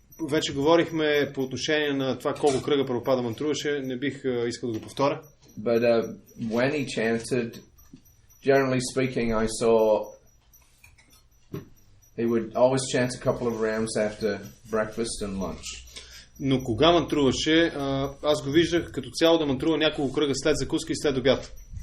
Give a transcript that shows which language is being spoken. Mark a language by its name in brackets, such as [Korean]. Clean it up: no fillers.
[Bulgarian] Вече говорихме по отношение на това колко кръга Прабхупада мантруваше, не бих искал да го повторя. [English] But when he chanted, generally speaking, I saw he would always chant a couple of rounds after breakfast and lunch. [Bulgarian] Но кога мантруваше, аз го виждах като цяло да мантрува няколко кръга след закуска и след обяд.